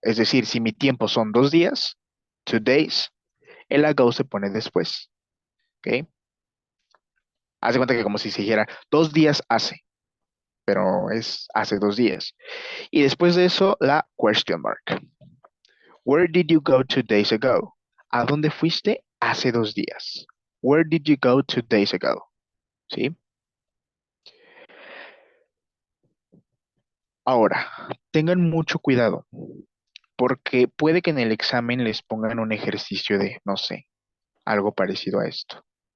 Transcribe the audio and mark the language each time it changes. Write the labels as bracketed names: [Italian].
[Spanish] Es decir, si mi tiempo son 2 días, 2 days, el ago se pone después. ¿Ok? Haz de cuenta que como si se dijera 2 días hace, pero es hace 2 días. Y después de eso, la question mark. [English] Where did you go 2 days ago? [Spanish] ¿A dónde fuiste hace 2 días? [English] Where did you go 2 days ago? [Spanish] ¿Sí? Ahora, tengan mucho cuidado, porque puede que en el examen les pongan un ejercicio de, no sé, algo parecido a esto.